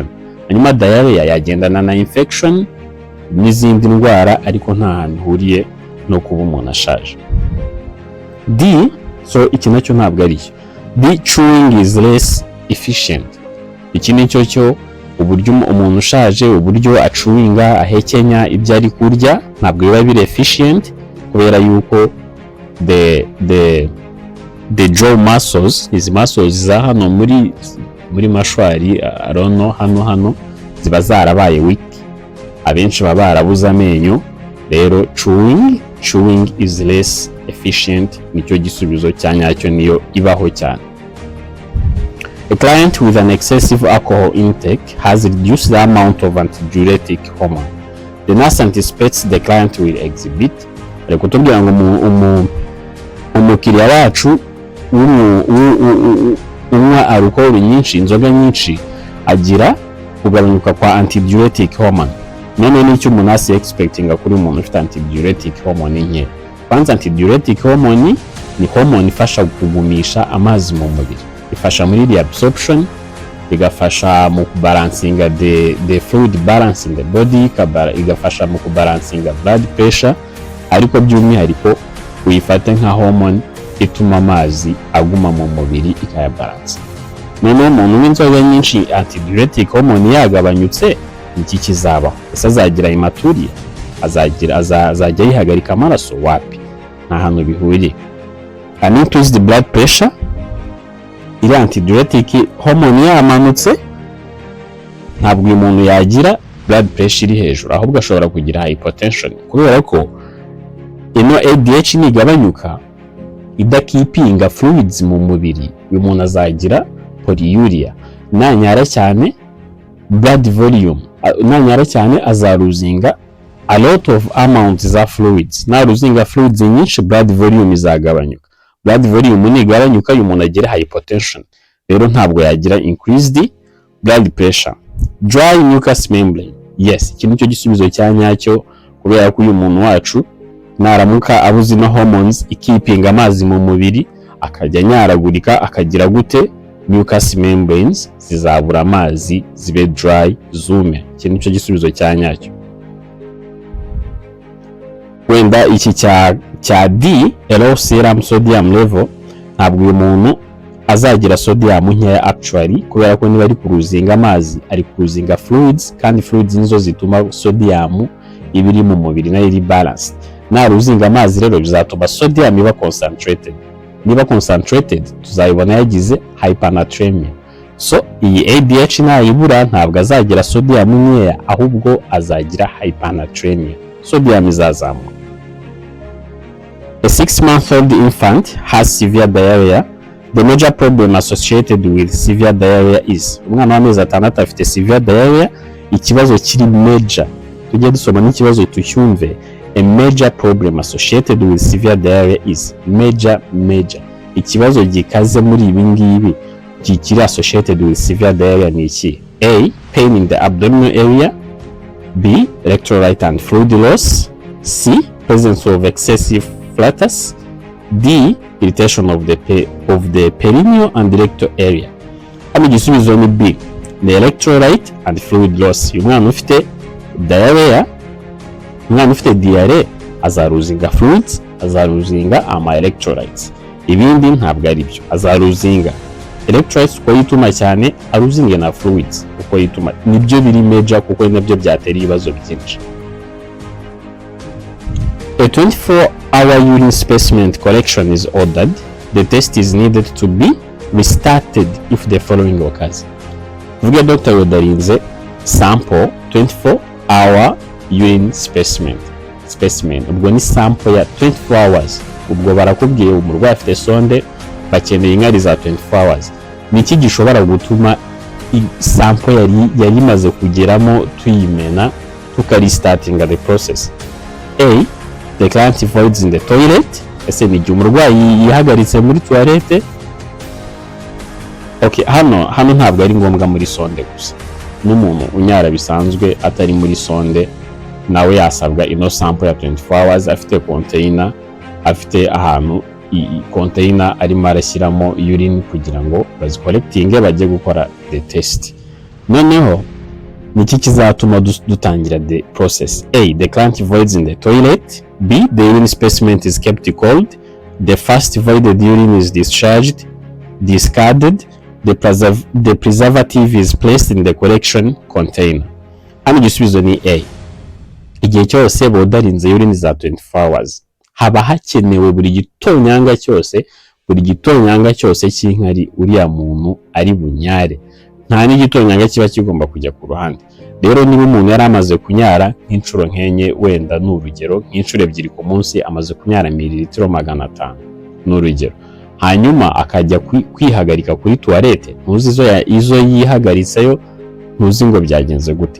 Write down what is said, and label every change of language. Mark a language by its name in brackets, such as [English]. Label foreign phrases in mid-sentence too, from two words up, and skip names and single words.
[Kinyarwanda] Hanyuma diarrhea yagendana na infection n'izindi ndwara, ariko nta hantu ihuriye no kuba umuntu ashaje. D, so iki nacyo ntabwo ari cyo. [English] D, chewing is less efficient. [Kinyarwanda] Iki nicyo cyo, uburyo umuntu ushaje, uburyo achewinga, ahekenya ibyo ari kurya, ntabwo biba biri efficient, kubera yuko [English] the jaw muscles, [Kinyarwanda] izi muscles za hano muri mashwari, arono hano ziba zarabaye weak, abenshi baba barabuze amenyo, rero [English] chewing is less efficient, [Kinyarwanda] nicyo gisubizo cyanyacyo, niyo ibaho cyane. [English] A client with an excessive alcohol intake has reduced the amount of antidiuretic hormone. the nurse anticipates the client will exhibit. [Kinyarwanda] Ari kutubwira ngo umukiriya wacu unywa alcohol nyinshi, inzoga nyinshi, agira kugabanuka kwa [English] antidiuretic hormone. [Kinyarwanda] None nicyo umuntu expectinga kuri umuntu ufite [English] antidiuretic hormone [Kinyarwanda] nke. Kwanza [English] antidiuretic hormone [Kinyarwanda] ni hormone ifasha kugumisha amazi mu mubiri, ifasha muri reabsorption, igafasha mu kubalancinga [English] the fluid balance in the body, [Kinyarwanda] igafasha mu kubalancinga [English] blood pressure, [Kinyarwanda] ariko by'umwihariko uyifate nka hormone ituma amazi aguma mu mubiri ikayabalance. None umuntu w'inzoga nyinshi [English] antidiuretic hormone [Kinyarwanda] yagabanyutse, iki kizabaho? Ese azagira hematuria? azajya yihagarika amaraso? Wapi, nta hantu bihuriye. [English] Can increase the blood pressure. [Kinyarwanda] Iri [English] antidiuretic hormone [Kinyarwanda] yamanutse, ntabwo uyu muntu yagira [English] blood pressure [Kinyarwanda] iri hejuru, ahubwo ashobora kugira hypotension, kubera ko ino ADH nigabanyuka idakipinga fluids mu mubiri, uyu muntu azagira polyuria. Nanyara cyane [English] blood volume, [Kinyarwanda] nanyara cyane azaruzinga [English] a lot of amounts [Kinyarwanda] za fluids. Naruzinga fluids nyinshi, [English] blood volume [Kinyarwanda] izagabanyuka. [English] Blood volume [Kinyarwanda] nigabanyuka, uyu muntu agira hypotension, rero ntabwo yagira [English] increased blood pressure. Dry mucous membrane, yes, [Kinyarwanda] iki nicyo gisubizo cya nyacyo, kubera ko uyu muntu wacu naramuka abuze no hormones ikipinga amazi mu mubiri, akajya nyaragurika, akagira gute? [English] Mucous membranes [Kinyarwanda] zizabura amazi, zibe dry, zume. Iki nicyo gisubizo cya nyacyo. Wenda iki cya D, [English] low serum sodium level, [Kinyarwanda] ntabwo uyu muntu azagira sodium nkeya actually, kubera ko niba ari kuruzinga amazi, ari kuruzinga fluids, kandi fluids nizo zituma sodium ibiri mu mubiri nayo iri balanced. Naruzinga amazi rero bizatuma sodium iba concentrated. Niba concentrated, tuzayibona yagize hypernatremia. So iyi ADH nayibura, ntabwo azagira sodium nkeya, ahubwo azagira hypernatremia, sodium izazamuka. [English] A 6-month-old infant has severe diarrhea. The major problem associated with severe diarrhea is, [Kinyarwanda] umwana w'amezi 6 afite [English] severe diarrhea, [Kinyarwanda] ikibazo kiri major. Tujye dusoma n'ikibazo tucyumve. [English] A major problem associated with severe diarrhea is major. [Kinyarwanda] Ikibazo gikaze muri ibi ngibi kiri [English] associated with severe diarrhea [Kinyarwanda] ni iki? [English] A, pain in the abdominal area. B, electrolyte and fluid loss. C, presence of excessive flatus. D, irritation of the perineal and rectal area. [Kinyarwanda] Hano igisubizo ni B, [English] the electrolyte and fluid loss. [Kinyarwanda] Uyu mwana ufite diarrhea, umwana ufite diarrhea azaruzinga fluids, azaruzinga electrolytes. Ibindi ntabwo ari byo, azaruzinga electrolytes uko yituma cyane, aruzinge na fluids uko yituma. Nibyo biri major, kuko nabyo byatera ibibazo byinshi. [English] A 24-hour urine specimen collection is ordered. The test is needed to be restarted if the following occurs. [Kinyarwanda] Vuga Dr. Rodarinze sample [English] 24-hour urine specimen. [Kinyarwanda] Ubwo ni sample ya 24 hours. Ubwo barakubwiye umurwayi afite sonde, bakeneye inkari za 24 hours. Niki gishobora gutuma sample yari imaze kugeramo tuyimena, tukarestartinga [English] the process? A, the client voids in the toilet. [Kinyarwanda] Ese ni igihe umurwayi yihagaritse muri toilette. Okay, hano ntabwo ari ngombwa muri sonde gusa. N'umuntu unyara bisanzwe atari muri sonde, nawe yasabwa ino sample ya 24 hours, afite container, afite ahantu container arimo arashyiramo urine kugira ngo bazicollectinge bajye gukora [English] the test. [Kinyarwanda] Noneho niki kizatuma dutangira [English] the process? A, the client voids in the toilet. B, the urine specimen is kept cold. The first voided urine is discarded. The preservative is placed in the collection container. [Kinyarwanda] Hano igisubizo ni A. Igihe cyose bodarinze urine za 24 hours, haba hakenewe buri gitonyanga cyose cy'inkari uriya muntu ari bunyare. Nta n'igitonyanga kiba kigomba kujya ku ruhande. Rero niba umuntu yari amaze kunyara nk'inshuro nkenye, wenda n'urugero nk'inshuro 2 ku munsi, amaze kunyara mililitiro 500 n'urugero, hanyuma akajya kwihagarika kuri toilette, ntuzi izo yihagaritseyo ntuzi ngo byagenze gute.